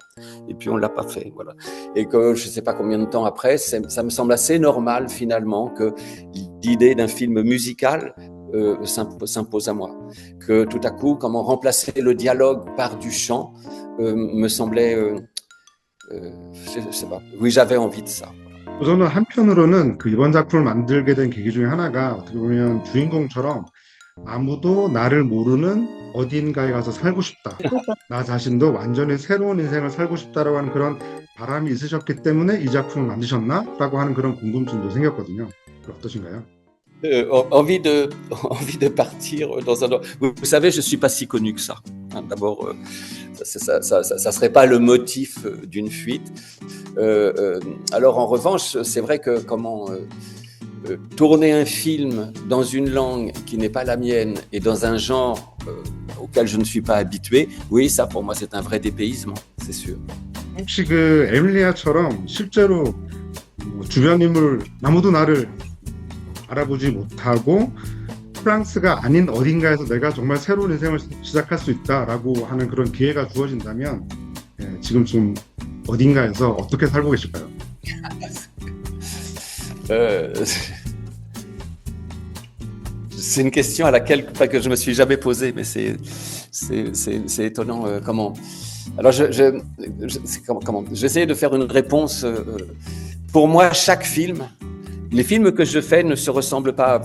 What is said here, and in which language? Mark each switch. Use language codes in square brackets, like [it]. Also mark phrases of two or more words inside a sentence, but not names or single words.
[fr] Et puis on ne l'a pas fait, voilà. Et que je ne sais pas combien de temps après, ça me semble assez normal finalement que l'idée d'un film musical s'impose à moi. Que tout à coup, comment remplacer le dialogue par du chant me semblait, je sais pas, oui, j'avais envie de ça. [ko] 저는 한편으로는 그 이번 작품을 만들게 된 계기 중에 하나가 어떻게 보면 주인공처럼 아무도 나를 모르는 어딘가에 가서 살고 싶다. 나 자신도 완전히 새로운 인생을 살고 싶다라고 하는 그런 바람이 있으셨기 때문에 이 작품을 만드셨나라고 하는 그런 궁금증도 생겼거든요. 어떠신가요? [fr] Envie de partir dans un... Vous savez, je ne suis pas si connu que ça. D'abord, ça serait pas le motif d'une fuite. Alors, en revanche, c'est vrai que tourner un film dans une langue qui n'est pas la mienne et dans un genre auquel je ne suis pas habitué, oui, ça pour moi c'est un vrai dépaysement, c'est sûr. [ko] 혹시 그 에밀리아처럼 실제로 주변 인물 아무도 나를 알아보지 못하고 프랑스가 아닌 어딘가에서 내가 정말 새로운 인생을 시작할 수 있다라고 하는 그런 기회가 주어진다면 지금쯤 어딘가에서 어떻게 살고 계실까요? [fr] C'est une question à laquelle que je me suis jamais posée, mais c'est étonnant comment. Alors j'essaie de faire une réponse. Pour moi, chaque film, les films que je fais ne se ressemblent pas.